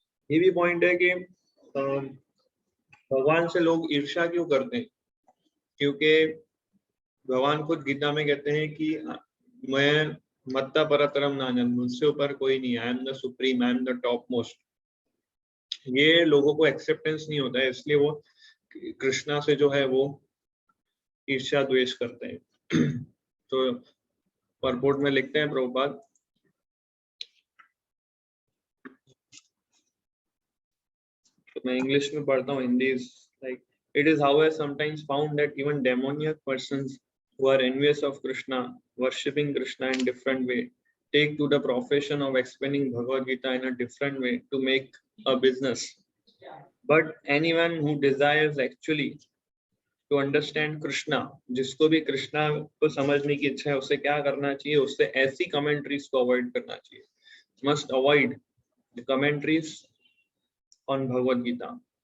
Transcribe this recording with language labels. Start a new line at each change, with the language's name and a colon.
Hindi: ये भी पॉइंट है कि भगवान से लोग ईर्ष्या क्यों करते हैं, क्योंकि भगवान खुद गीता में कहते हैं कि मैं मत्ता परतरम नान्यं, मुझसे ऊपर कोई नहीं,
English: I am the supreme, I am the top most.
Hindi: ये लोगों को एक्सेप्टेंस नहीं होता है, इसलिए वो कृष्णा से जो है वो ईर्ष्या द्वेष करते हैं। तो परपोर्ट में लिखते हैं प्रभुपाद, तो मैं इंग्लिश में पढ़ता हूँ, Hindi like
English: it is however sometimes found that even demoniac persons who are envious of Krishna, worshipping Krishna in different way, take to the profession of explaining Bhagavad Gita in a different way to make a business. But anyone who desires actually to understand Krishna,
Hindi: जिसको भी कृष्णा को समझने की इच्छा है, उसे क्या करना चाहिए? उससे ऐसी कमेंट्रीज को अवॉइड करना चाहिए.
English: Must avoid the commentaries on Bhagavad Gita.